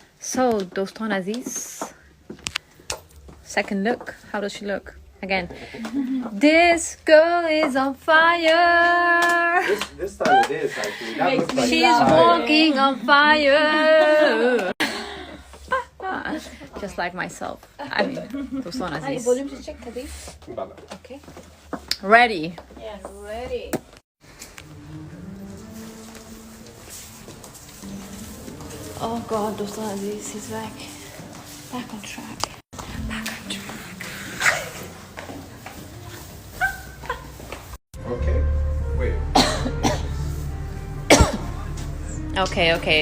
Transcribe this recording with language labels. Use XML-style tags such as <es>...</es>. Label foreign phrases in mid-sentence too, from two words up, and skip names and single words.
<fa>So دوستان عزیز,</fa> <en>second look. How does she look? Again. This girl is on fire. This time it is actually. That looks like She's walking on fire. Just like myself. I mean,</en> <fa>دوستان عزیز.</fa> <en>volume to check Kadi. Okay. Ready. Yes, ready. Oh God,</en> <fa>دوستان عزیز,</fa> <en>he's back. Back on track. Back on track. Okay. Wait. Okay.</en>